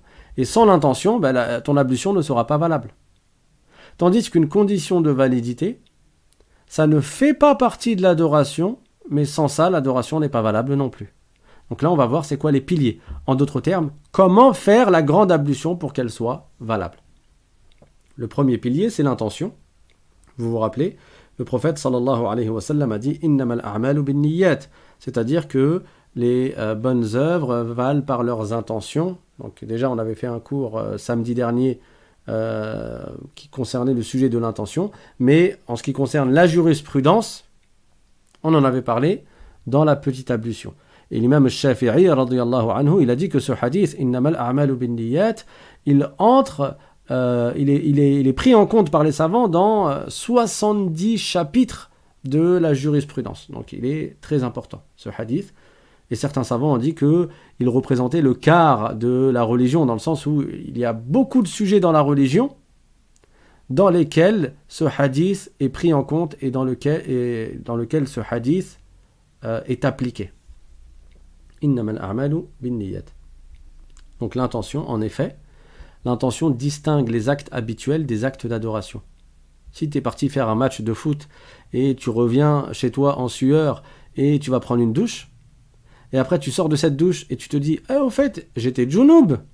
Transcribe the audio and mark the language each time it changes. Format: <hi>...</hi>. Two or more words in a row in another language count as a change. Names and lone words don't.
<fr>Et sans l'intention, ton ablution ne sera pas valable. Tandis qu'une condition de validité, ça ne fait pas partie de l'adoration, mais sans ça, l'adoration n'est pas valable non plus. Donc là, on va voir c'est quoi les piliers. En d'autres termes, comment faire la grande ablution pour qu'elle soit valable. Le premier pilier, c'est l'intention. Vous vous rappelez, le prophète</fr> <ar>صلى الله عليه وسلم</ar> <fr>a dit «</fr> <ar>إنما الأعمال بالنيات »,</ar> <fr>c'est-à-dire que les bonnes œuvres valent par leurs intentions. Donc déjà, on avait fait un cours samedi dernier qui concernait le sujet de l'intention, mais en ce qui concerne la jurisprudence, on en avait parlé dans la petite ablution. Et l'imam Shafi'i,</fr> <ar>رضي الله عنه,</ar> <fr>il a dit que ce hadith,</fr> <ar>إنما الأعمال بالنيات,</ar> <fr>il est pris en compte par les savants dans 70 chapitres de la jurisprudence. Donc il est très important, ce hadith. Et certains savants ont dit qu'il représentait le quart de la religion, dans le sens où il y a beaucoup de sujets dans la religion dans lesquels ce hadith est pris en compte et dans lequel ce hadith est appliqué.</fr> <ar>إنما الأعمال بالنيات.</ar> <fr>Donc l'intention, en effet, l'intention distingue les actes habituels des actes d'adoration. Si tu es parti faire un match de foot et tu reviens chez toi en sueur et tu vas prendre une douche, et après tu sors de cette douche et tu te dis « au fait, j'étais junub ».</fr>